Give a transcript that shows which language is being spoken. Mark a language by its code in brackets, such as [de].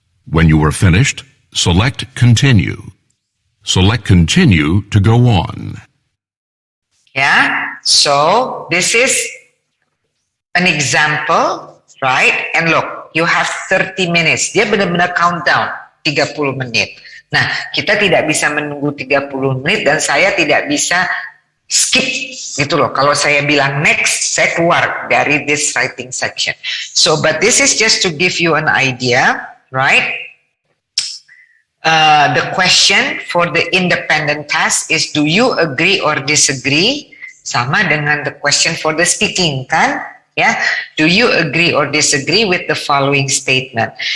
[en] When you are finished, select Continue. Select Continue to go on. Yeah, so this is an example, right? And look, you have 30 minutes. [id] Dia benar-benar countdown, 30 menit. Nah, kita tidak bisa menunggu 30 menit dan saya tidak bisa skip gitu loh. Kalau saya bilang next, saya keluar dari [en] this writing section. So, but this is just to give you an idea, right? The question for the independent task is, do you agree or disagree? [id] Sama dengan [en] the question for the speaking, kan? Yeah, do you agree or disagree with the following statement?